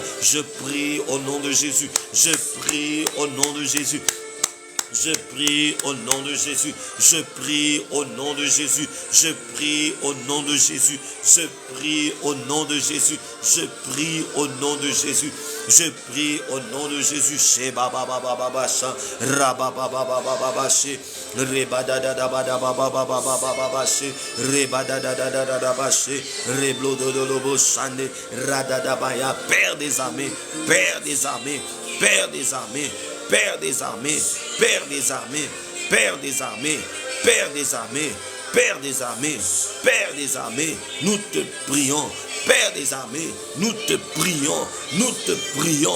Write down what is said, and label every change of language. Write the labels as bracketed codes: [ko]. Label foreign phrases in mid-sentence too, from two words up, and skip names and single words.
[fr] Je prie au nom de Jésus. Je prie au nom de Jésus. Je prie au nom de Jésus. Je prie au nom de Jésus. Je prie au nom de Jésus. Je prie au nom de Jésus. Je prie au nom de Jésus. Je prie au nom de Jésus. Chez baba baba baba cha raba baba baba baba chez reba da da da baba baba baba baba chez reba da da da da da baba chez reblo do do lobo chane rada da baya. Père des armées, Père des armées, Père des armées, Père des armées, Père des armées, Père des armées, Père des armées, Père des armées, Père des armées, nous te prions. Père des armées, nous te prions, nous te prions.